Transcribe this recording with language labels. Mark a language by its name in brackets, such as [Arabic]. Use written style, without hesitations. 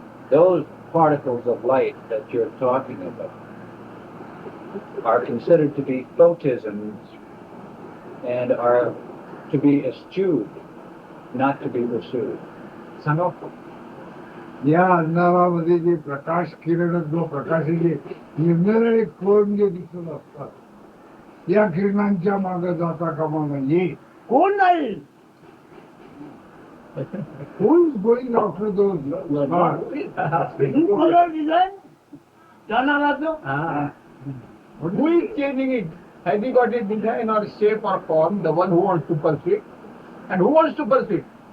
[English] Those particles of light that you're talking about are considered to be photisms and are to be eschewed, not to be pursued. [Marathi] सांगा. या अंधारामध्ये जे प्रकाश किरण जो प्रकाशाचे निरनिराळे कोण जे दिसत असतात या किरणांच्या मागे जाता कामा नये. कोण नाही? [English] Who is going after those stars? Color design? [Marathi] जाणाराचं? [English] Who is changing it? Has he got a design or shape or form? The one who wants to pursue it. And who wants to pursue it?